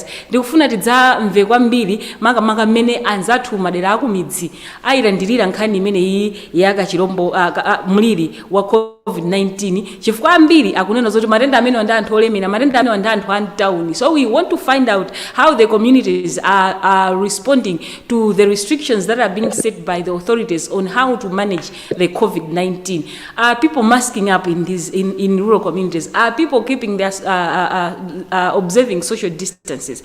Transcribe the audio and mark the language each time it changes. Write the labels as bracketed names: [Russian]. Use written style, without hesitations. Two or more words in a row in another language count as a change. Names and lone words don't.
[Nyanja] Ndikufuna tidzamve kwambiri makamaka mmene anzathu madera akumidzi ayilandirira nkhani imeneyi ya kachirombo mliri wa COVID-19 chifukwa ambiri akunena zoti matenda amene ndi anthu olemera, matenda amene ndi anthu antawuni. [English] So we want to find out how the communities are responding to the restrictions that are being set by the authorities on how to manage the COVID-19. Are people masking up in rural communities? Are people keeping their observing social distances?